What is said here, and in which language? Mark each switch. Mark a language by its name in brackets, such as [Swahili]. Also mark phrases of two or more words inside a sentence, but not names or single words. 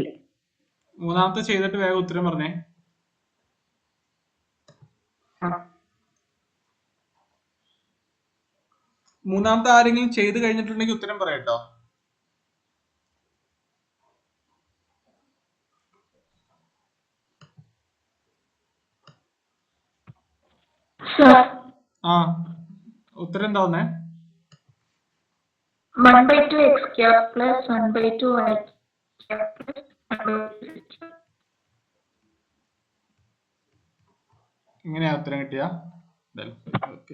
[Malayalam] മൂന്നാമത്തെ ചെയ്തിട്ട് വേഗം ഉത്തരം പറഞ്ഞേ. മൂന്നാമത്തെ ആരെങ്കിലും ചെയ്ത് കഴിഞ്ഞിട്ടുണ്ടെങ്കിൽ ഉത്തരം പറയട്ടോ. ഉത്തരം എന്താ വന്നേ? [English] 1/2 x cap plus 1/2 y cap plus 1/2. [Malayalam] ഇങ്ങനെയാ ഉത്തരം കിട്ടിയ? ഓക്കെ.